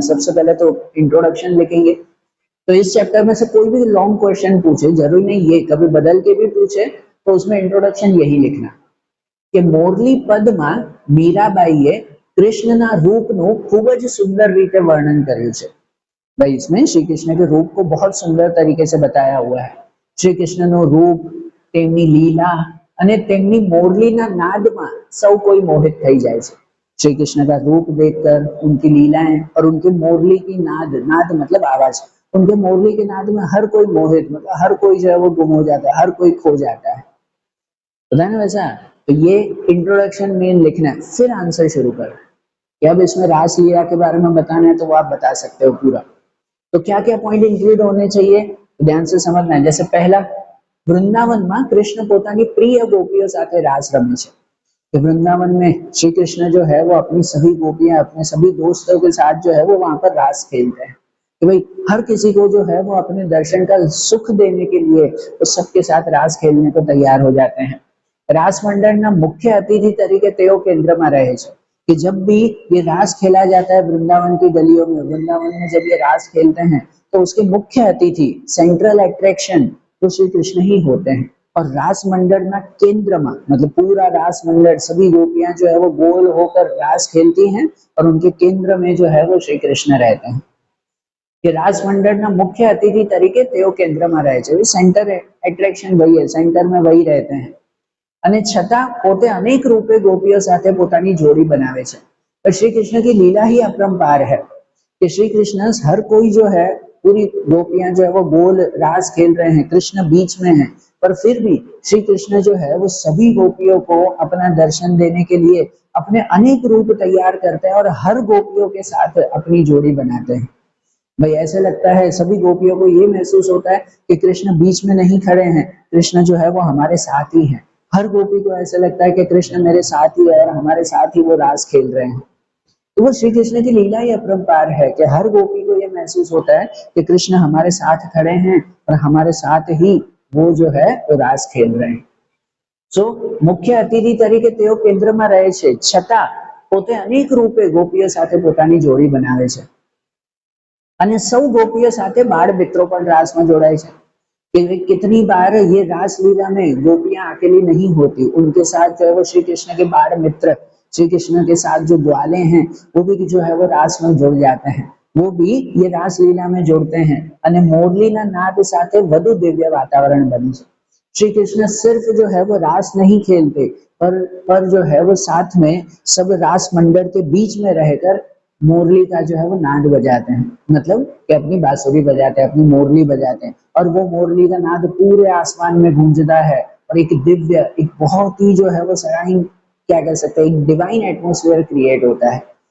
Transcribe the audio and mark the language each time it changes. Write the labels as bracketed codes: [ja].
[hi] सबसे पहले तो इंट्रोडक्शन लिखेंगे। तो इस चैप्टर में से कोई भी लॉन्ग क्वेश्चन पूछे, जरूरी नहीं ये कभी बदल के भी पूछे, तो उसमें इंट्रोडक्शन यही लिखना कि [gu] મોરલી પદમાં મીરાબાઈએ કૃષ્ણના रूपનું ખૂબ જ સુંદર રીતે વર્ણન કર્યું છે। [hi] भाई इसमें श्री कृष्ण के रूप को बहुत सुंदर तरीके से बताया हुआ है। [gu] श्री कृष्णનું रूप, તેમની લીલા અને તેમની મોરલીના નાદમાં સૌ કોઈ મોહિત થઈ જાય છે। [hi] श्री कृष्ण का रूप देखकर, उनकी लीलाएं और उनकी मोरली की नाद, नाद मतलब आवाज, उनके मोरली के नाद में हर कोई मोहित, मतलब हर कोई जो है वो गुम हो जाता है, हर कोई खो जाता है। पता है ना वैसा। तो ये इंट्रोडक्शन मेन लिखना है, फिर आंसर शुरू करना है कि अब इसमें रासलीला के बारे में बताना है तो वो आप बता सकते हो पूरा। तो क्या क्या पॉइंट इंक्लूड होने चाहिए, तो ध्यान से समझना है। जैसे पहला, [gu] વૃંદાવનમાં કૃષ્ણ પોતાની પ્રિય ગોપીઓ સાથે રાસ રમે છે। [hi] तो वृंदावन में श्री कृष्ण जो है वो अपनी सभी गोपियां, अपने सभी दोस्तों के साथ जो है वो वहां पर रास खेलते हैं। कि भाई हर किसी को जो है वो अपने दर्शन का सुख देने के लिए वो सबके साथ रास खेलने को तैयार हो जाते हैं। [gu] रास मंडળના मुख्य अतिथि तरीके તેઓ केंद्રમાં રહે છે [hi] कि जब भी ये रास खेला जाता है वृंदावन की गलियों में, वृंदावन में जब ये रास खेलते हैं तो उसके मुख्य अतिथि, सेंट्रल अट्रैक्शन तो श्री कृष्ण ही होते हैं। और रास मंडળના केंद्રમાં मतलब पूरा रास मंडળ, सभी गोपियां जो है वो गोल होकर रास खेलती हैं और उनके केंद्र में जो है वो श्री कृष्ण रहते हैं। [gu] कि रास मंडળના मुख्य अतिथि तरीके તેઓ કેન્દ્રમાં રહે છે। [hi] सेंटर एट्रेक्शन वही है, सेंटर में वही रहते हैं। [gu] અને છતાં પોતે અનેક રૂપે ગોપીઓ સાથે પોતાની જોડી બનાવે છે। [hi] पर श्री कृष्ण की लीला ही अपरंपार है कि श्री कृष्ण हर कोई जो है, पूरी गोपियां जो है वो गोल रास खेल रहे हैं, कृष्ण बीच में है, पर फिर भी श्री कृष्ण जो है वो सभी गोपियों को अपना दर्शन देने के लिए अपने अनेक रूप तैयार करते हैं और हर गोपियों के साथ अपनी जोड़ी बनाते हैं। भाई ऐसे लगता है सभी गोपियों को ये महसूस होता है कि कृष्ण बीच में नहीं खड़े हैं, कृष्ण जो है वो हमारे साथ ही हैं। हर गोपी को ऐसा लगता है कि कृष्ण मेरे साथ ही है और हमारे साथ ही वो रास खेल रहे हैं। तो वो श्री कृष्ण की लीला ही अपरंपार है कि हर गोपी को ये महसूस होता है कि कृष्ण हमारे साथ खड़े हैं और हमारे साथ ही वो जो है वो रास खेल रहे हैं। [gu] सो मुख्य अतिथि तरीके તેઓ કેન્દ્રમાં રહે છે, છતાં પોતે અનેક રૂપે ગોપીઓ સાથે પોતાની જોડી બનાવે છે। અને સૌ ગોપીઓ સાથે બાળ મિત્રો પણ રાસમાં જોડાય છે। [hi] कि कितनी बार ये रास लीला में गोपियां अकेली नहीं होती, उनके साथ जो है वो श्री कृष्ण के बाल मित्र, श्री कृष्ण के साथ जो ग्वाले हैं वो भी जो है वो रास में जुड़ जाते हैं, वो भी ये रास लीला में जुड़ते हैं। [gu] અને મોરલીના નાદ સાથે વધુ દિવ્ય વાતાવરણ બને છે। [hi] श्री कृष्ण सिर्फ जो है वो रास नहीं खेलते, पर जो है वो साथ में सब रास मंडल के बीच में रहकर मोरली का जो है वो नाद बजाते हैं, मतलब कि अपनी बांसुरी बजाते हैं, अपनी मोरली बजाते हैं, और वो मोरली का नाद पूरे आसमान में गूंजता है और एक दिव्य, एक बहुत ही जो है वो सराइन, क्या कह सकते हैं, एक डिवाइन एटमॉस्फेयर क्रिएट होता है।